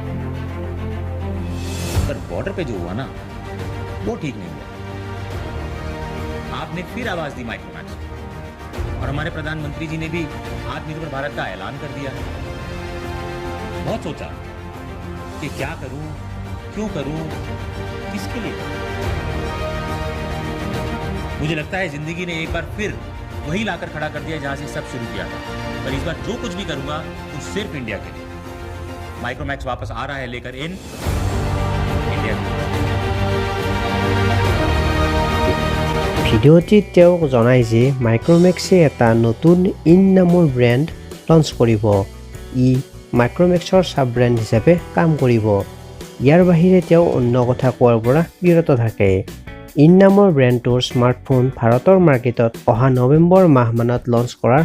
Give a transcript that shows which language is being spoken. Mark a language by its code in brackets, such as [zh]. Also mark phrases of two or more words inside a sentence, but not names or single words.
[hi] पर बॉर्डर पे जो हुआ ना वो ठीक नहीं हुआ आपने फिर आवाज दी माइक्रोमैक्स और हमारे प्रधानमंत्री जी ने भी आत्मनिर्भर भारत का ऐलान कर दिया बहुत सोचा कि क्या करूं क्यों करूं किसके लिए मुझे लगता है जिंदगी ने एक बार फिर वही लाकर खड़ा कर दिया जहां से सब शुरू किया था पर इस बार जो कुछ भी करूंगा वो सिर्फ इंडिया के लिए माइक्रोमैक्स वापस आ रहा है लेकर इन इंडिया [as] ভিডিঅ'টিত তেওঁ জনায় যে মাইক্ৰমেক্সে এটা নতুন ইন নামৰ ব্ৰেণ্ড লঞ্চ কৰিব ই মাইক্ৰমেক্সৰ সাব ব্ৰেণ্ড হিচাপে কাম কৰিব ইয়াৰ বাহিৰে তেওঁ অন্য কথা কোৱাৰ পৰা বিৰত থাকে ইন নামৰ ব্ৰেণ্ডটোৰ স্মাৰ্টফোন ভাৰতৰ মাৰ্কেটত অহা নৱেম্বৰ মাহমানত লঞ্চ কৰাৰ